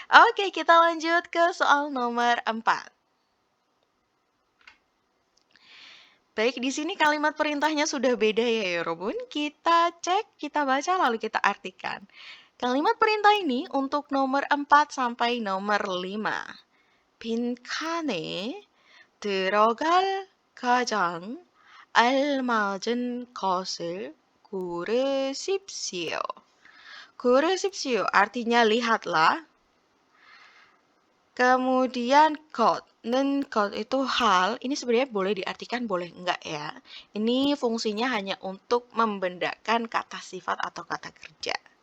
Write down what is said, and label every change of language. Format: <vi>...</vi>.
<id>Oke, kita lanjut ke soal nomor 4. Baik, di sini kalimat perintahnya sudah beda ya, Yorobun. Kita cek, kita baca, lalu kita artikan. Kalimat perintah ini untuk nomor 4 sampai nomor 5.</id> <ko>빈칸에 들어갈 가장 알맞은 것을 고르십시오.</ko> <id>고르십시오 artinya lihatlah. Kemudian got itu hal, ini sebenarnya boleh diartikan, boleh enggak ya. Ini fungsinya hanya untuk membedakan kata sifat atau kata kerja.</id>